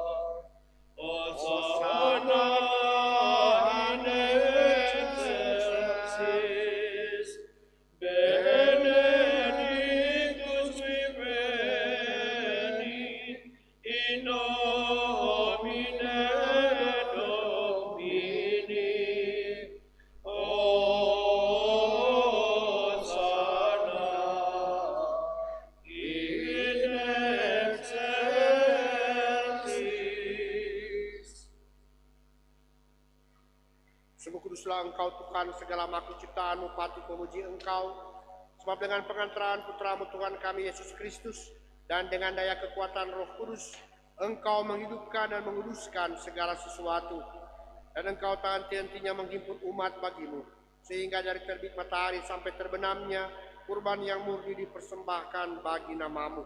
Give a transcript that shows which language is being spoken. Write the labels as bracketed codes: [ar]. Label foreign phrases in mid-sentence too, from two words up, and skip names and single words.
[la] Hosanna in excelsis, benedictus qui venit in nomine Domini. Hosanna in excelsis. [id] Sungguh kuduslah Engkau Tuhan, segala makhluk ciptaan-Mu patut memuji Engkau, sebab dengan pengantaran Putra-Mu Tuhan kami Yesus Kristus dan dengan daya kekuatan Roh Kudus, Engkau menghidupkan dan menguduskan segala sesuatu, dan Engkau tak henti-hentinya menghimpun umat bagimu, sehingga dari terbit matahari sampai terbenamnya kurban yang murni dipersembahkan bagi nama-Mu.